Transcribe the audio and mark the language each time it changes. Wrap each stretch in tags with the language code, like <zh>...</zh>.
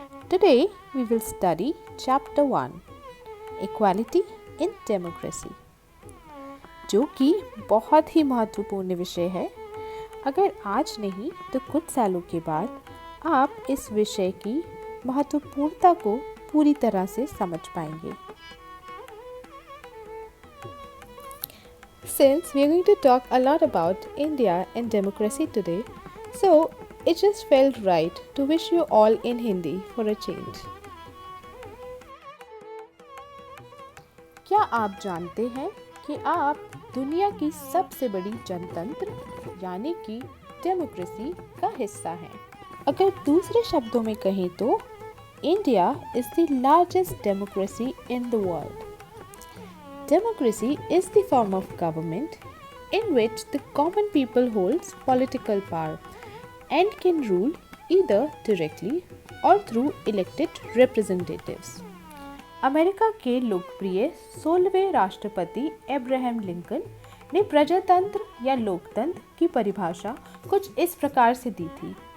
<en>today we will study chapter 1 equality in democracy,</en> <hi>जो कि बहुत ही महत्वपूर्ण विषय है। अगर आज नहीं तो कुछ सालों के बाद आप इस विषय की महत्वपूर्णता को पूरी तरह से समझ पाएंगे।</hi> <en>Since we are going to talk a lot about India and democracy today, so it just felt right to wish you all in Hindi for a change.</en> <hi>क्या आप जानते हैं कि आप दुनिया की सबसे बड़ी जनतंत्र यानी कि डेमोक्रेसी का हिस्सा हैं? अगर दूसरे शब्दों में कहें तो</hi> <en>India is the largest democracy in the world. Democracy is the form of government in which the common people holds political power and can rule either directly or through elected representatives.</en> <hi>America के लोकप्रिय 16वें राष्ट्रपति Abraham Lincoln ने प्रजातंत्र या लोकतंत्र की परिभाषा कुछ इस प्रकार से दी थी.</hi>